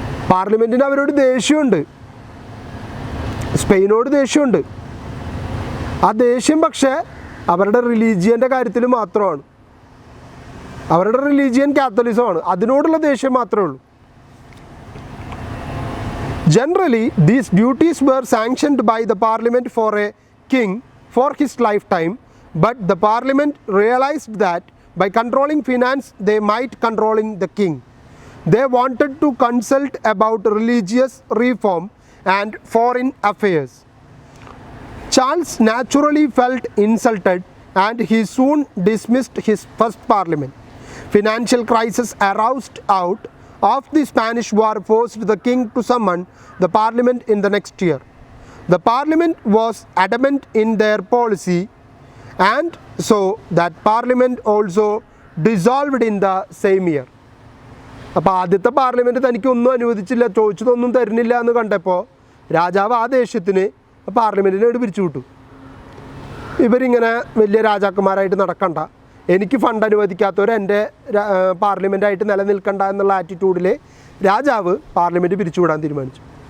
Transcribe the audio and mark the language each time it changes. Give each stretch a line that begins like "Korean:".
Malayalam: പാർലമെൻറ്റിന് അവരോട് ദേഷ്യമുണ്ട്, സ്പെയിനോട് ദേഷ്യമുണ്ട്. ആ ദേഷ്യം പക്ഷേ അവരുടെ റിലീജിയൻ്റെ കാര്യത്തിൽ മാത്രമാണ്. അവരുടെ റിലീജിയൻ കാത്തലിസമാണ്, അതിനോടുള്ള ദേഷ്യം മാത്രമേ ഉള്ളൂ.
English: Generally, these duties were sanctioned by the parliament for a king for his lifetime, but the parliament realized that by controlling finance, they might controlling the king. They wanted to consult about religious reform and foreign affairs. Charles naturally felt insulted and he soon dismissed his first parliament. Financial crisis aroused out of the Spanish War forced the king to summon the parliament in the next year. The parliament was adamant in their policy, and so that parliament also dissolved in the same year.
Malayalam: അപ്പോൾ ആദ്യത്തെ parliament തനിക്കൊന്നും അനുവദിച്ചില്ല, ചോദിച്ചതൊന്നും തരുന്നില്ല എന്ന് കണ്ടപ്പോൾ രാജാവ് ആ ദേഷ്യത്തിന് പാർലമെൻറ്റിനോട് പിരിച്ചു വിട്ടു. ഇവരിങ്ങനെ വലിയ രാജാക്കന്മാരായിട്ട് നടക്കണ്ട, എനിക്ക് ഫണ്ട് അനുവദിക്കാത്തവർ എൻ്റെ പാർലമെൻറ്റായിട്ട് നിലനിൽക്കണ്ട എന്നുള്ള ആറ്റിറ്റ്യൂഡിൽ രാജാവ് പാർലമെൻറ്റ് പിരിച്ചുവിടാൻ തീരുമാനിച്ചു.